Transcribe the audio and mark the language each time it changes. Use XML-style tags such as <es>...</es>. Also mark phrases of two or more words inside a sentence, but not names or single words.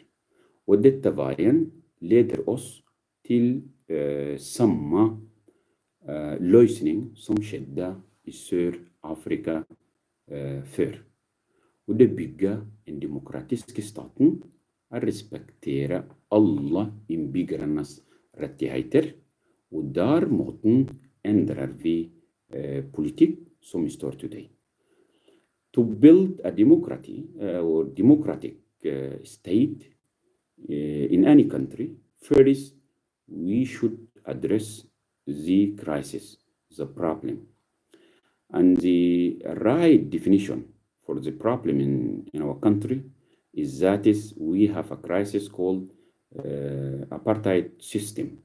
<no>Og dette veien leder oss til samme løsning som skjedde I Sør-Afrika før. Og det bygger en demokratisk staten å respektere alle innbyggernes rettigheter, og der måten endrer vi politik som vi står today.</no> <en>To build a democratic state in any country, first we should address the crisis, the problem. And the right definition for the problem in our country is that we have a crisis called apartheid system.</en>